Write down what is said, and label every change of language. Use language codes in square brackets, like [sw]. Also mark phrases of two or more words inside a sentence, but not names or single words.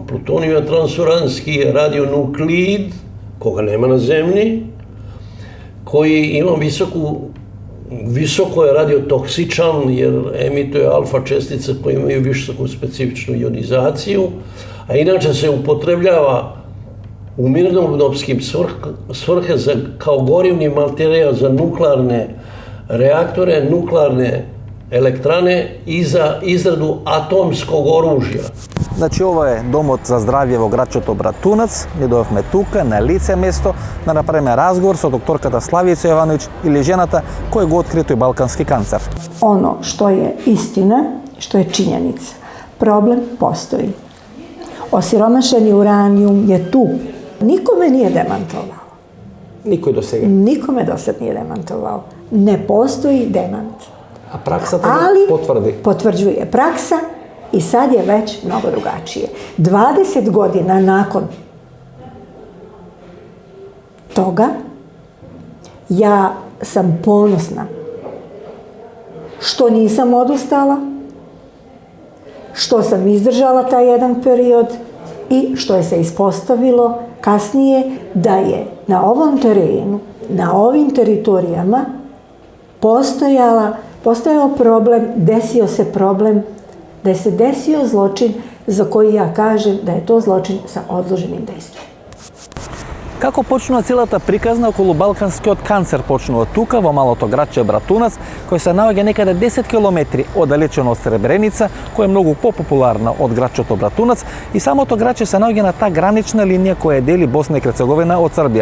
[sr] Plutonijum je transuranski radionukleid, koga nema na zemlji, koji ima visoko je radiotoksičan jer emituje alfa čestice koje imaju visoku specifičnu ionizaciju, a inače se upotrebljava u mirnodopskim svrhe kao gorivni materijal za nuklearne reaktore, nuklearne elektrane i za izradu atomskog oružja. [mk] Значи, ова е домот за здравје во градчето Братунац. Ние дојавме тука, на лице место, да направиме разговор со докторката Славица Јовановиќ или жената која го откри тој балкански канцер. [sr] Ono što je istina, što je činjenica. Problem postoji. Osiromašeni uranijum je tu. Nikome nije demantovao. [mk] Никој до сега. [sr] Nikome do sad nije demantovao. Ne postoji demant. [mk] А праксата [sr] Ali [mk] потврди. [sr] potvrđuje praksa i sad je već mnogo drugačije. 20 godina nakon toga ja sam ponosna što nisam odustala, što sam izdržala taj jedan period i što je se ispostavilo kasnije da je na ovom terenu, na ovim teritorijama postojao problem, desio se problem, da se desio zločin za koji ja kažem da je to zločin sa odloženim dejstvom. [mk] Како почнува целата приказна околу балканскиот канцер? Почнува тука, во малото градче Братунац, кој се наоѓа некаде 10 километри оддалечено од Сребреница, која е многу попопуларна од градчето Братунац, и самото градче се наоѓа на таа гранична линија која дели Босна и Херцеговина од Србија.